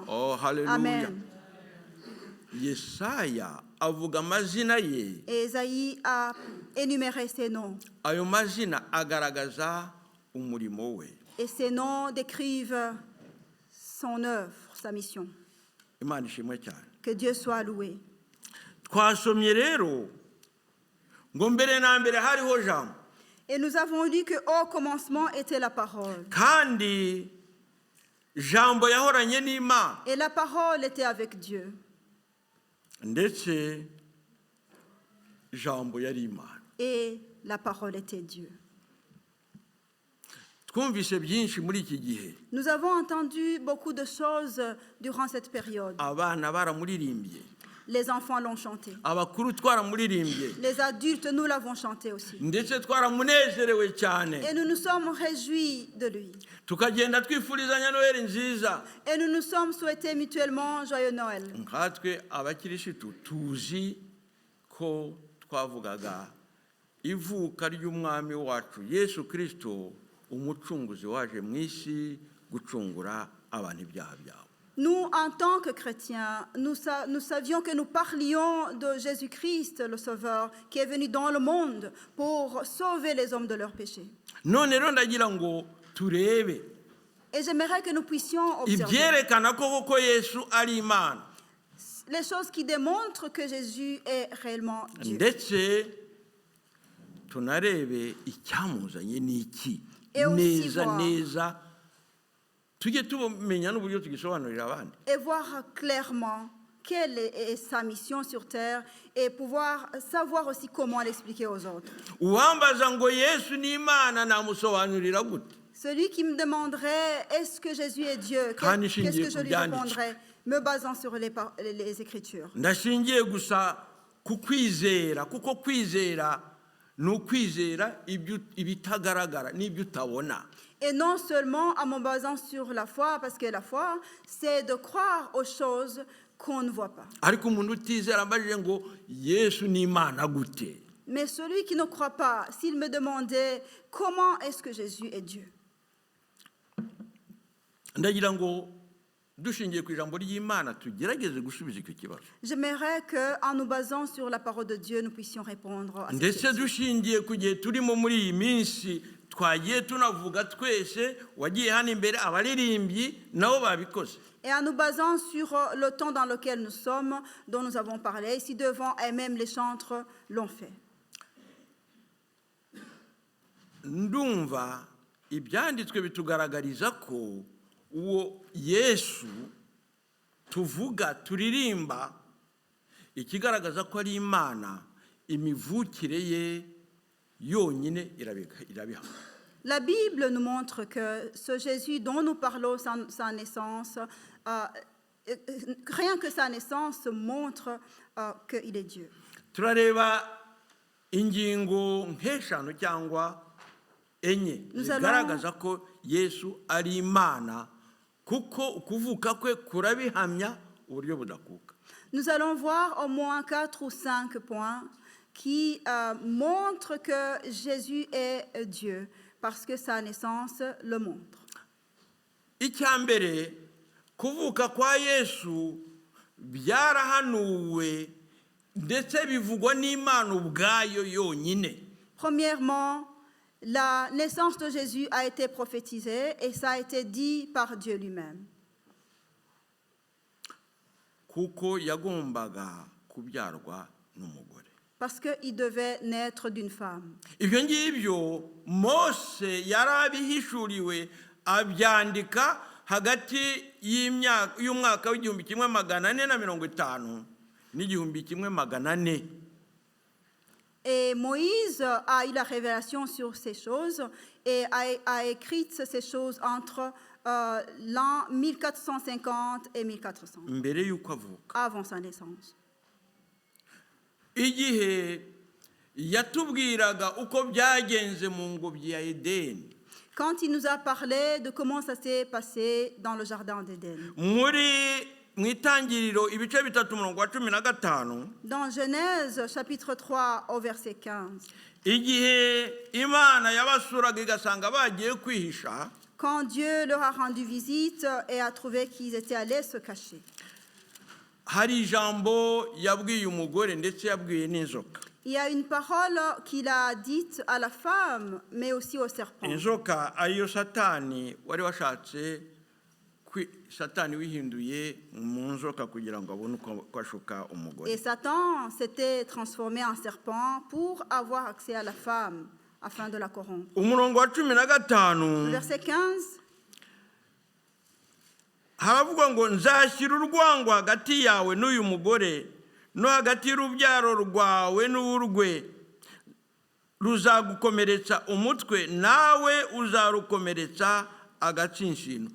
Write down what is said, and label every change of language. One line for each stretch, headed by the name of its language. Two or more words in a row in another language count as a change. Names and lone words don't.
Kinyarwanda: Oh, haleluya. Amen. Yesaya avuga amazina ye.
French: Et Esaïe a énuméré ses noms.
Kinyarwanda: Ayo mazina agaragaza umurimo we.
French: Et ces noms décrivent son œuvre, sa mission.
Kinyarwanda: Imana ishimwe cyane.
French: Que Dieu soit loué.
Kinyarwanda: Twasomye rero ngo mbere na mbere hariho jambo.
French: Et nous avons lu qu'au commencement était la parole.
Kinyarwanda: Kandi jambo yahoranye n'Imana.
French: Et la parole était avec Dieu.
Kinyarwanda: Ndetse jambo yari Imana.
French: Et la parole était Dieu.
Kinyarwanda: Twumvise byinshi muri iki gihe.
French: Nous avons entendu beaucoup de choses durant cette période.
Kinyarwanda: Abana baramuririmbye.
French: Les enfants l'ont chanté.
Kinyarwanda: Abakuru twaramuririmbye.
French: Les adultes, nous l'avons chanté aussi.
Kinyarwanda: Ndetse twaramunezerewe cyane.
French: Et nous nous sommes réjouis de lui.
Kinyarwanda: Tukagenda twifurizanya Noheli nziza.
French: Et nous nous sommes souhaités mutuellement joyeux Noël.
Kinyarwanda: Nkatwe abakirisitu tuzi ko twavugaga ivuka ry'umwami wacu Yesu Kristo, umucunguzi waje mu isi gucungura abantu ibyaha byabo.
French: Nous, en tant que chrétiens, nous savions que nous parlions de Jésus-Christ, le Sauveur, qui est venu dans le monde pour sauver les hommes de leurs péchés.
Kinyarwanda: None rero ndagira ngo turebe
French: Et j'aimerais que nous puissions observer
Kinyarwanda: ibyerekana ko koko Yesu ari Imana.
French: les choses qui démontrent que Jésus est réellement Dieu.
Kinyarwanda: Ndetse tunarebe icyamuzanye n'iki.
French: Et aussi
Kinyarwanda: Neza
French: voir.
Kinyarwanda: tujye tumenya n'uburyo tugisobanurira abandi.
French: Et voir clairement quelle est sa mission sur terre et pouvoir savoir aussi comment l'expliquer aux autres.
Kinyarwanda: uwambaza ngo yesu ni imana namusobanurira gute?
French: Celui qui me demanderait est-ce que Jésus est Dieu,
Kinyarwanda: Kandi
French: qu'est-ce
Kinyarwanda: ishingiye
French: que je
Kinyarwanda: ku
French: lui
Kinyarwanda: byanditswe.
French: répondrais, me basant sur les Écritures.
Kinyarwanda: ndashingiye gusa ku kwizera, kuko kwizera ni ukwizera ibitagaragara n'ibyo utabona.
French: Et non seulement en me basant sur la foi, parce que la foi, c'est de croire aux choses qu'on ne voit pas.
Kinyarwanda: ariko umuntu utizera ambajije ngo yesu ni imana gute?
French: Mais celui qui ne croit pas, s'il me demandait comment est-ce que Jésus est Dieu,
Kinyarwanda: ndagira ngo dushingiye ku ijambo ry'imana tugerageze gusubiza icyo kibazo,
French: j'aimerais qu'en nous basant sur la parole de Dieu, nous puissions répondre à cette
Kinyarwanda: ndetse
French: question.
Kinyarwanda: dushingiye ku gihe turimo muri iyi minsi twagiye tunavuga twese, wagiye hano imbere abaririmbyi nabo babikoze.
French: Et en nous basant sur le temps dans lequel nous sommes, dont nous avons parlé ici devant, et même les chantres l'ont fait.
Kinyarwanda: ndumva ibyanditswe bitugaragariza ko uwo yesu tuvuga turirimba, ikigaragaza ko ari imana, imivukire ye yonyine irabiha.
French: La Bible nous montre que ce Jésus dont nous parlons, sa naissance, rien que sa naissance montre qu'il est Dieu.
Kinyarwanda: turareba ingingo nk'eshanu cyangwa enye zigaragaza ko yesu ari imana, kuko ukuvuka kwe kurabihamya uburyo budakuka.
French: Nous allons voir au moins 4 ou 5 points qui montrent que Jésus est Dieu, parce que sa naissance le montre.
Kinyarwanda: icya mbere, kuvuka kwa yesu byarahanuwe ndetse bivugwa n'imana ubwayo yonyine.
French: Premièrement, la naissance de Jésus a été prophétisée et ça a été dit par Dieu lui-même.
Kinyarwanda: kuko yagombaga kubyarwa n'umugore.
French: Parce qu'il devait naître d'une femme.
Kinyarwanda: ibyo ngibyo mose yari abihishuriwe abyandika hagati y'umwaka w'igihumbi kimwe magana ane na mirongo itanu n'igihumbi kimwe magana ane.
French: Et Moïse a eu la révélation sur ces choses et a écrit ces choses entre l'an 1450 et 1400,
Kinyarwanda: mbere y'uko avuka.
French: avant sa naissance.
Kinyarwanda: igihe yatubwiraga uko byagenze mu ngobyi ya edeni,
French: Quand il nous a parlé de comment ça s'est passé dans le jardin d'Éden.
Kinyarwanda: mu itangiriro ibice bitatu umurongo wa 15,
French: Dans Genèse chapitre 3 au verset 15,
Kinyarwanda: igihe imana yabasuraga igasanga bagiye kwihisha,
French: quand Dieu leur a rendu visite et a trouvé qu'ils étaient allés se cacher,
Kinyarwanda: hari ijambo yabwiye umugore ndetse yabwiye n'inzoka.
French: il y a une parole qu'il a dite à la femme, mais aussi au serpent.
Kinyarwanda: inzoka ariyo satani wari washatse satani wihinduye mu nzoka kugira ngo abone uko ashuka umugore.
French: Et Satan s'était transformé en serpent pour avoir accès à la femme, afin de la corrompre.
Kinyarwanda: umurongo wa
French: Le 15 verset 15,
Kinyarwanda: haravuga ngo nzashyira urwango hagati yawe n'uyu mugore no hagati y'urubyaro rwawe n'urwe, ruzagukomeretsa umutwe nawe uzarukomeretsa agatsinsino.